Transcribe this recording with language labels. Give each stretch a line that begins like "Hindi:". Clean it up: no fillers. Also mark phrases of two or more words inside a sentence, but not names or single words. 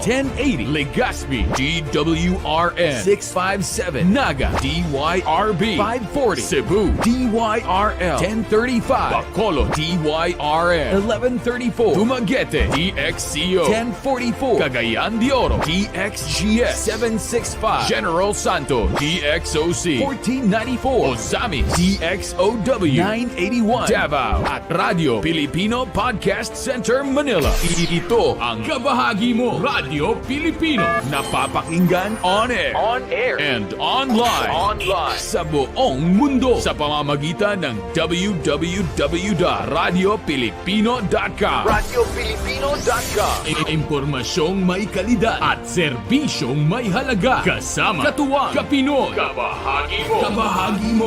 Filipino: 1080, Legazpi, DWRN 657, Naga, DYRB 540, Cebu, DYRL 1035, Bacolod, DYRN 1134, Dumaguete, DXCO 1044, Cagayan de Oro, DXGS 765, General Santos, DXOC 1494, Ozami, DXOW 981, Davao, at Radio Filipino Podcast Center, Manila. Ito ang kabahagi mo, Radyo Pilipino, napapakinggan
English: on air, and online,
Filipino: sa buong mundo sa pamamagitan ng www.rtv.com www.radiopilipino.com. Radiopilipino.com. Impormasyong may kalidad at serbisyong may halaga. Kasama, katuwang, kapinoy, kabahagi mo.